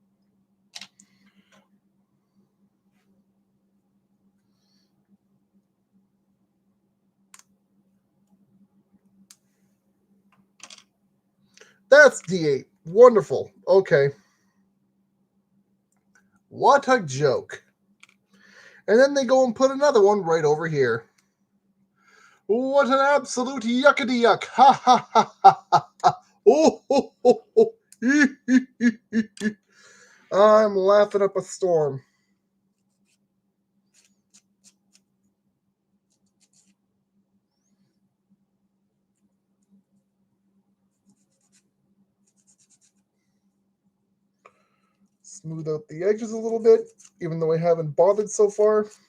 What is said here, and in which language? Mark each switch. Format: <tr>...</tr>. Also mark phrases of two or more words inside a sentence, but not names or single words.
<en>That's D8. Wonderful. Okay. What a joke. And then they go and put another one right over here. What an absolute yuckity yuck. Ha ha ha ha ha. Oh, ho, ho, ho. I'm laughing up a storm. Smooth out the edges a little bit, even though I haven't bothered so far.</en>